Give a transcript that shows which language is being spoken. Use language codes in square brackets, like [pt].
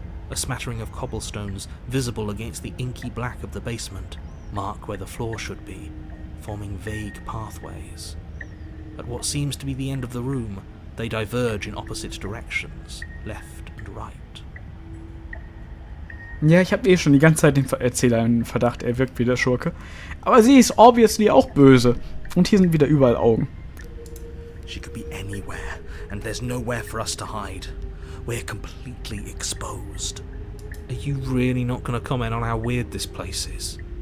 [en] A smattering of cobblestones visible against the inky black of the basement mark where the floor should be, forming vague pathways. At what seems to be the end of the room, they diverge in opposite directions, left and right. [de] Ja, ich habe schon die ganze Zeit den Erzähler im Verdacht, er wirkt wie der Schurke. Aber sie ist obviously auch böse. Und hier sind wieder überall Augen. [en] She could be anywhere, and there's nowhere for us to hide. We're completely exposed. Are you really not going to comment on how weird this place is?